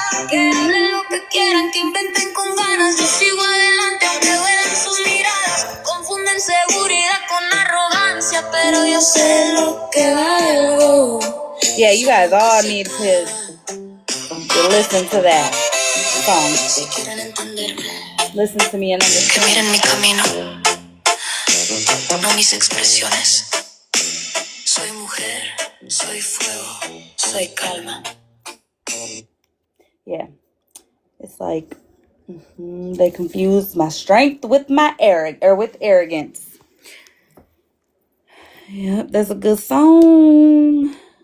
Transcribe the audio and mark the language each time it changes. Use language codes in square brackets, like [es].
[es] Que hablen lo que quieran, que inventen con ganas. Yo sigo adelante aunque duelan sus miradas. Confunden seguridad con arrogancia, pero yo sé lo que valgo. [en] Yeah, you guys all need to listen to that song. [es] Si quieren entenderme, [en] listen to me and understand. [es] Que miren mi camino, no mis expresiones. Soy mujer, soy fuego, soy calma. [en] Yeah, it's like they confuse my strength with my arrogance. Yep, that's a good song.